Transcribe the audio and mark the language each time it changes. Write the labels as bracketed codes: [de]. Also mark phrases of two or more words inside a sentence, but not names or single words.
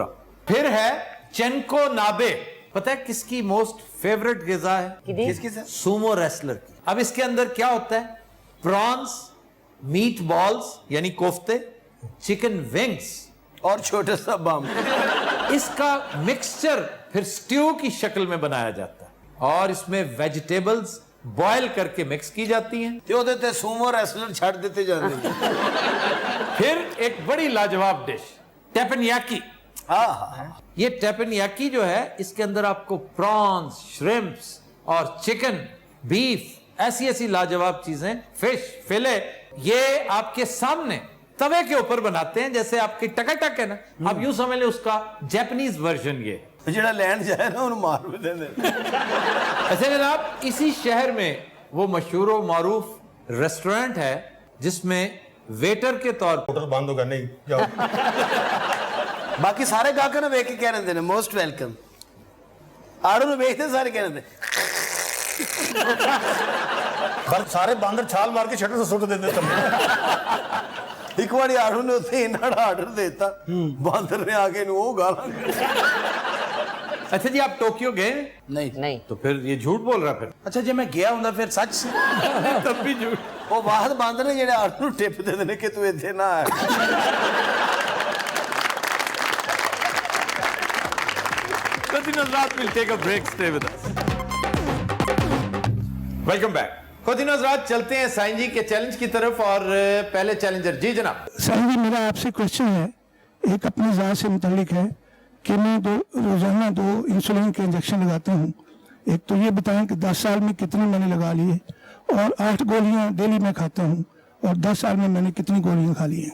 [ur] پھر ہے چینکو نابے. پتا ہے کس کی [en] most favorite [ur] غذا ہے? کس کی سر? [en] sumo wrestler [ur] کی. اب اس کے اندر کیا ہوتا ہے؟ پرانز, [en] meat balls [ur] یعنی کوفتے, [en] chicken wings [ur] اور چھوٹا سا بم. اس کا مکسچر پھر سٹیو کی شکل میں بنایا جاتا ہے اور اس میں [en] vegetables boil [ur] کر کے مکس کی جاتی ہیں. [pa] تے اودے تے سومو ریسلر چھڑ دیتے جاندے ہیں. [ur] پھر ایک بڑی لاجواب ڈش ٹیپنیاکی. یہ ٹیپنیاکی جو ہے اس کے اندر آپ کو پرانز، شرمپس اور چکن، بیف، ایسی لاجواب چیزیں، [en] fish, fillet, [ur] یہ آپ کے سامنے توے کے اوپر بناتے ہیں جیسے آپ کی ٹکا ٹک ہے نا. آپ یوں سمجھ لیں اس کا جیپنیز ورژن یہ. [pa] جڑا لینڈ جائے نا انہوں مار بھی دیندے. [ur] اچھا جناب، اسی شہر میں وہ مشہور و معروف ریسٹورنٹ ہے جس میں ویٹر کے طور پر ہوٹل بند ہوگا نہیں جاؤ. [pa] باقی سارے گاہکاں نوں ویکھ کے کہہ رہے ہیں [en] most welcome. [pa] آڑو نوں ویکھتے سارے کہہ رہے ہیں پر سارے باندر چھال مار کے شٹر سے سٹ دیتے تم. ایک باری آڑو نے اتنے انہاں آرڈر دیتا باندر نے آگے نوں وہ گالاں. [ur] اچھا جی، آپ ٹوکیو گئے؟ نہیں تو پھر یہ جھوٹ بول رہا پھر. اچھا جی میں گیا ہوں پھر سچ سی تب بھی جھوٹ. [pa] وہ واحد باندر نے جڑے آڑو نوں ٹپ دے نے کہ تو ایتھے نہ آ. [en] We'll take a break. Stay with us. Welcome back. [ur] خواتین حضرات، چلتے ہیں سائن جی کے چیلنج کی طرف اور پہلے چیلنجر. جی جناب. سائن جی میرا آپ سے کوشچن ہے، ایک اپنی ذات سے متعلق ہے کہ میں روزانہ 2 انسولین کے انجیکشن لگاتا ہوں. ایک تو یہ بتائیں کہ 10 سال میں کتنے میں نے لگا لیے، اور 8 گولیاں ڈیلی میں کھاتا ہوں، اور 10 سال میں نے کتنی گولیاں کھا لی ہیں.